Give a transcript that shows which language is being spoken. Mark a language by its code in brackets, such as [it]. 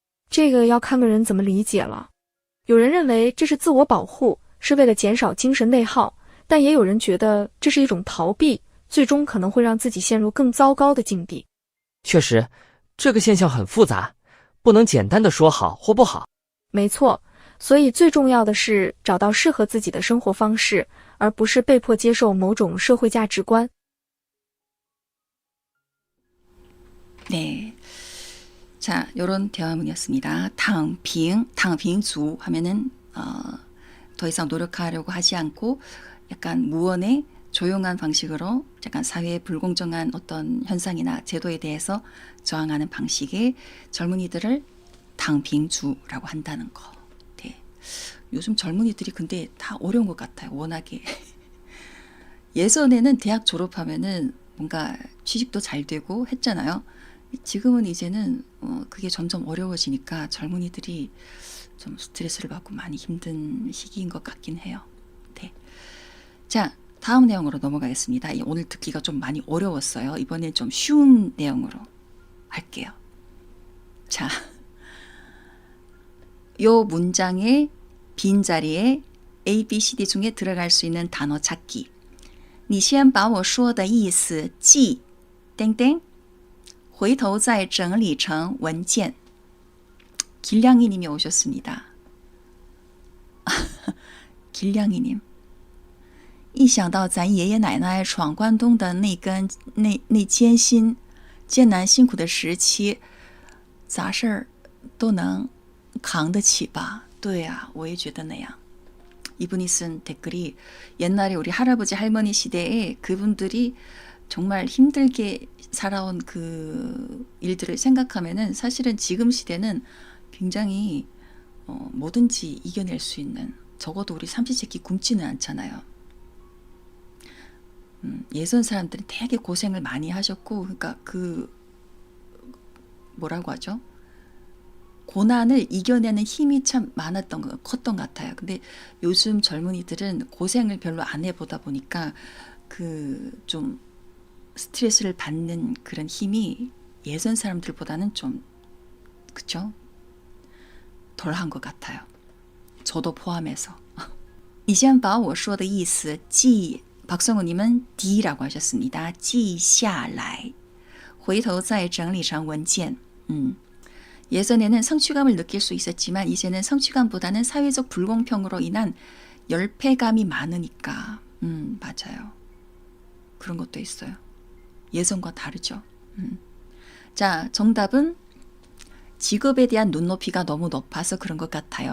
[zh] 这个要看个人怎么理解了。有人认为这是自我保护，是为了减少精神内耗，但也有人觉得这是一种逃避，最终可能会让自己陷入更糟糕的境地。确实，这个现象很复杂，不能简单的说好或不好。没错，所以最重要的是找到适合自己的生活方式，而不是被迫接受某种社会价值观。 [ko] 네. 자, 요런 대화문이었습니다. 탕핑주 하면은 더 이상 노력하려고 하지 않고 약간 무언의 조용한 방식으로 약간 사회의 불공정한 어떤 현상이나 제도에 대해서 저항하는 방식의 젊은이들을 탕핑주라고 한다는 거. 네. 요즘 젊은이들이 근데 다 어려운 것 같아요. 워낙에. 예전에는 대학 졸업하면은 뭔가 취직도 잘 되고 했잖아요. 지금은 이제는 그게 점점 어려워지니까 젊은이들이 좀 스트레스를 받고 많이 힘든 시기인 것 같긴 해요. 네. 자, 다음 내용으로 넘어가겠습니다. 오늘 듣기가 좀 많이 어려웠어요. 이번엔 좀 쉬운 내용으로 할게요. 자, 요 문장의 빈자리에 A, B, C, D 중에 들어갈 수 있는 단어 찾기. [zh] 你先把我说的意思记땡땡回头再整理成文件. [ko] 길냥이님이 오셨습니다. 길냥이님. [zh] 一想到咱爷爷奶奶闯关东的那艰难辛苦的时期，杂事儿都能扛得起吧？对啊，我也觉得那样。 [ko] 이분이 쓴 댓글이 옛날에 우리 할아버지 할머니 시대에 그분들이 정말 힘들게 살아온 그 일들을 생각하면은 사실은 지금 시대는 굉장히 뭐든지 이겨낼 수 있는, 적어도 우리 삼시세끼 굶지는 않잖아요. 예전 사람들은 되게 고생을 많이 하셨고, 그러니까 그 뭐라고 하죠? 고난을 이겨내는 힘이 참 컸던 것 같아요. 근데 요즘 젊은이들은 고생을 별로 안 해보다 보니까 그 좀 스트레스를 받는 그런 힘이 예전 사람들보다는 좀, 그쵸? 덜한 것 같아요. 저도 포함해서. [zh] 你先把我说的意思记, [ko] 박성우님은 D라고 하셨습니다. [zh] 记下来回头再整理成文件. [ko] 예전에는 성취감을 느낄 수 있었지만 이제는 성취감보다는 사회적 불공평으로 인한 열패감이 많으니까. 맞아요. 그런 것도 있어요. 예전과 다르죠. 자, 정답은 직업에 대한 눈높이가 너무 높아서 그런 것 같아요.